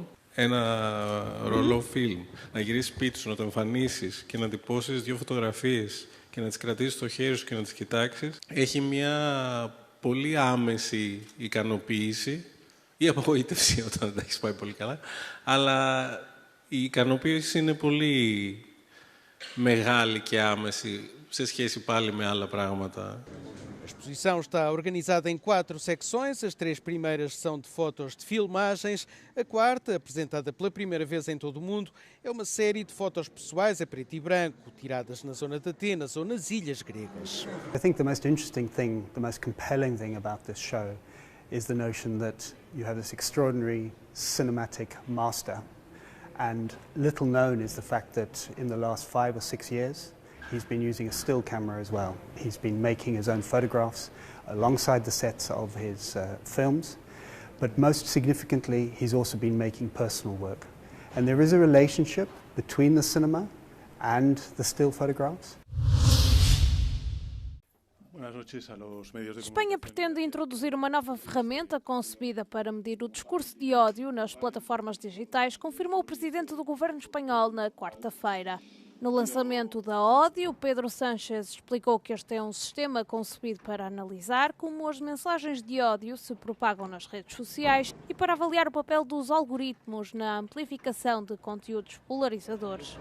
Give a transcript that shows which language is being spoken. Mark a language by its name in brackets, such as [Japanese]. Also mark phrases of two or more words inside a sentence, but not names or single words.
[Greek] Ένα ρολό φιλμ, να γυρίσεις σπίτι σου, να το εμφανίσεις και να εντυπώσεις δύο φωτογραφίες και να τις κρατήσεις στο χέρι σου και να τις κοιτάξεις, έχει μια πολύ άμεση ικανοποίηση ή απογοήτευση όταν δεν τα έχεις πάει πολύ καλά, αλλά η ικανοποίηση είναι πολύ μεγάλη και άμεση σε σχέση pali με άλλα πράγματα. [Portuguese] A exposição está organizada em 4 secções. As 3 primeiras são de fotos de filmagens. A quarta, apresentada pela primeira vez em todo o mundo, é uma série de fotos pessoais a preto e branco, tiradas na zona de Atenas ou nas ilhas gregas. [English] I think the most interesting thing, the most compelling thing about this show is the notion that you have this extraordinary cinematic master. And little known is the fact that in the last 5 or 6 years, he's been using a still camera as well. He's been making his own photographs alongside the sets of his films, but most significantly, he's also been making personal work. And there is a relationship between the cinema and the still photographs. [Portuguese] Espanha pretende introduzir uma nova ferramenta concebida para medir o discurso de ódio nas plataformas digitais, confirmou o presidente do governo espanhol na quarta-feira. No lançamento da Ódio, Pedro Sánchez explicou que este é um sistema concebido para analisar como as mensagens de ódio se propagam nas redes sociais e para avaliar o papel dos algoritmos na amplificação de conteúdos polarizadores.